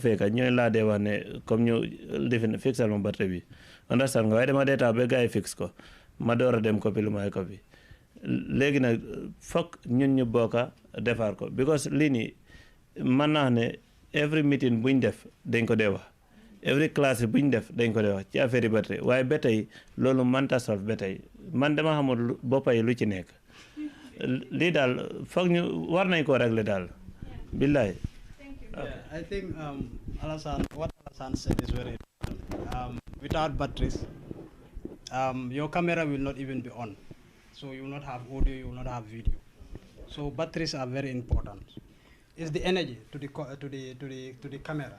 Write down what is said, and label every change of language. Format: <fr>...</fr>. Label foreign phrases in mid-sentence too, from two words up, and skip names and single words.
<wo>fekka ñooy laa dee wax ne comme ñu defe fixal ma batterie bi understand nga waaye dama dee tax ba gars yi fix ko ma door a dem copie lu may copie léegi nag foog ñun ñu bokka defar ko because lii nii mën naa ne</wo> <en>every meeting</en> <wo>buñ def dañ ko dee wax</wo> <en>every class</en> <wo>buñ def dañ ko dee wax ci affaire yi ba tey waaye ba tey loolu mënta solve ba tey man dama xamul boppa yi lu ci nekk lii daal foog ñu war nañ koo régler daal billaay.</wo> <en>Yeah, I think what Alassane said is very important. Without batteries, your camera will not even be on. So you will not have audio, you will not have video. So batteries are very important. It's the energy to the camera.</en>